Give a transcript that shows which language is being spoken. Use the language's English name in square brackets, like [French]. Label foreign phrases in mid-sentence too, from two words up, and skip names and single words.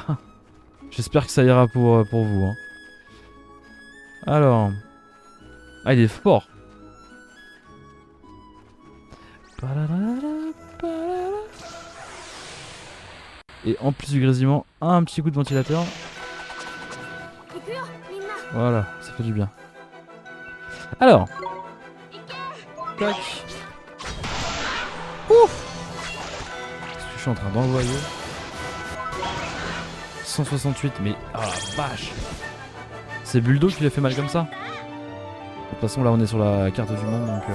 [French] J'espère que ça ira pour vous. Hein. Alors. Ah, il est fort. Et en plus du grésillement, un petit coup de ventilateur. [Japanese] 行くよみんな [French] Voilà, ça fait du bien. Alors. Tac. Ouf. Qu'est-ce que je suis en train d'envoyer? 168, mais... Ah la vache. C'est Buldo qui lui a fait mal comme ça. De toute façon, là, on est sur la carte du monde, donc...